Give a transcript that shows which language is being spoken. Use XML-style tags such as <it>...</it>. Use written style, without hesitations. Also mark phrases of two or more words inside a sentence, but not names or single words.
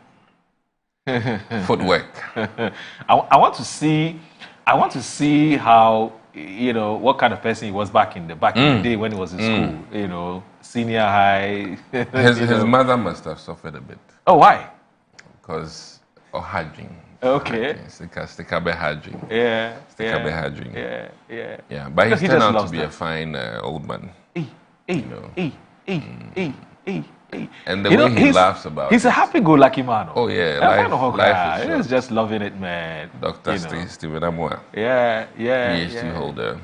<en>Footwork. I want to see how, you know, what kind of person he was back in the day when he was in school, you know, senior high. His mother must have suffered a bit. Oh, why? Because of Hajing. Okay. Stikabe Hajing. Yeah. Stikabe Hajing. Yeah. But Because he he turned just out loves to be that. a fine old man. And the You way know, he laughs about he's a happy-go-lucky man. Oh, yeah. Life is He's just loving it, man. Dr. You know. Stephen Amwa. Yeah. PhD holder.</en>